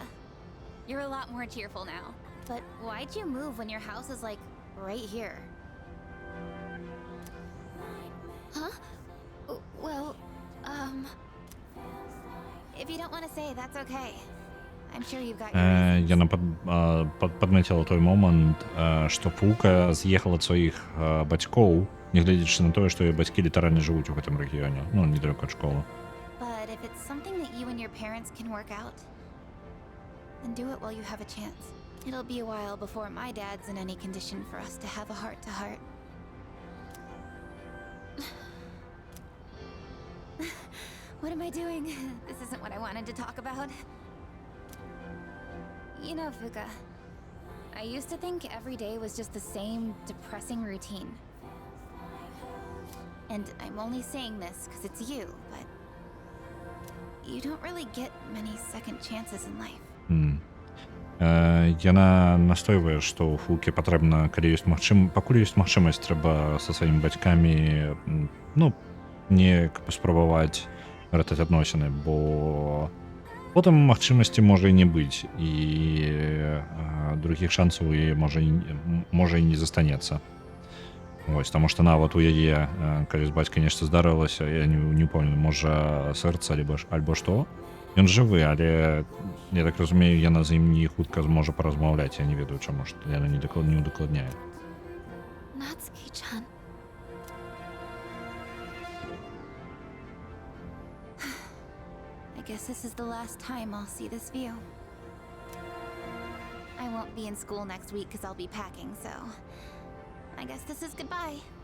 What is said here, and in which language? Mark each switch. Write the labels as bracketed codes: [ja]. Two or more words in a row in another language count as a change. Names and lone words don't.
[en] You're a lot more cheerful now. But why'd you move when your house is like right here? Huh? Well, if you don't want to say, that's okay. I'm sure you've got your reasons. [be] Яна падмецила той момант, што Фука з'ехала ад сваіх бацькоў, нягледзячы на тое, што яе бацькі літаральна жывуць у гэтым рэгіёне, ну, недалёка ад школы. [en] But if it's something that you and your parents can work out, then do it while you have a chance. It'll be a while before my dad's in any condition for us to have a heart-to-heart. What am I doing? This isn't what I wanted to talk about. You know, Fuka, I used to think every day was just the same depressing routine. And I'm only saying this because it's you, but you don't really get many second chances in life. [be] Яна настойвае, што ў Фукі патрэбна, калі ёсць пакуль ёсць магчымасць, трэба са сваімі бацькамі, ну, неяк паспрабаваць ратаць адносіны, бо потым магчымасці можа і не быць, і другіх шансаў і можа і не застанецца. Вось, таму што нават у яе, калі з бацькай нешта здарылася, я не памятаю, можа сэрца альбо што, ён жывы, але я так разумею, яна з ім не хутка зможа паразмаўляць, я не ведаю чаму, што яна не удакладняе. [en] Natsuki-chan. I guess this is the last time I'll see this view. I won't be in school next week because I'll be packing, so I guess this is goodbye.